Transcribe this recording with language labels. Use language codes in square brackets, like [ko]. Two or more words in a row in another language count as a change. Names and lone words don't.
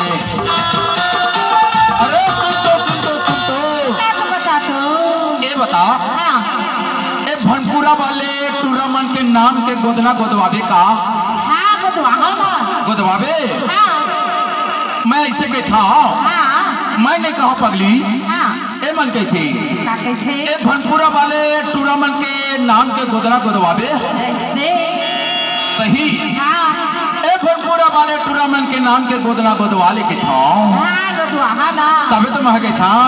[hne] अरे सुन तो बता तो ये बता भनपुरा वाले टूरामन के नाम के गोदना गोदवाबे का? गोदवाबे मैं ऐसे कही था। मैं नहीं कहा पगली ए मन कही थी ए भनपुरा वाले टूरामन के नाम के गोदना गोदवाबे सही। ए भनपुरा वाले टूरामन के नाम के गोदना गोदवाले के था तभी तो मैं कही था।